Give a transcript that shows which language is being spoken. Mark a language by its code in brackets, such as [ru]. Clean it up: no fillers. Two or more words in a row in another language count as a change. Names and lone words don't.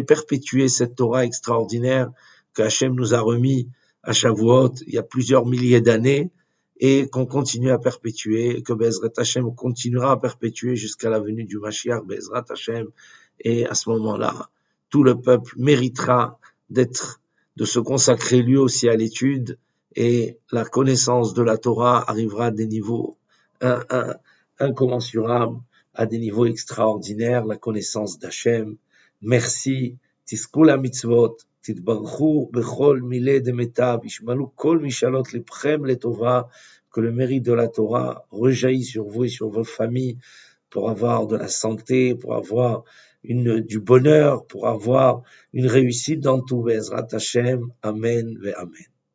[fr] perpétuer cette Torah extraordinaire que Hachem nous a remis à Shavuot il y a plusieurs milliers d'années, et qu'on continue à perpétuer, et que [he] בעזרת השם [fr] continuera à perpétuer jusqu'à la venue du Mashiach, [he] בעזרת השם, [fr] et à ce moment-là, tout le peuple méritera de se consacrer lui aussi à l'étude, et la connaissance de la Torah arrivera à des niveaux incommensurables, à des niveaux extraordinaires, la connaissance d'Hachem. Merci, [he] תזכו למצוות, תתברכו בכל מילי דמיטב, ישמעו כל משאלות לבכם לטובה, [fr] que le mérite de la Torah rejaillit sur vous et sur vos familles pour avoir de la santé, pour avoir du bonheur, pour avoir une réussite dans tout. [he] בעזרת השם, אמן ואמן.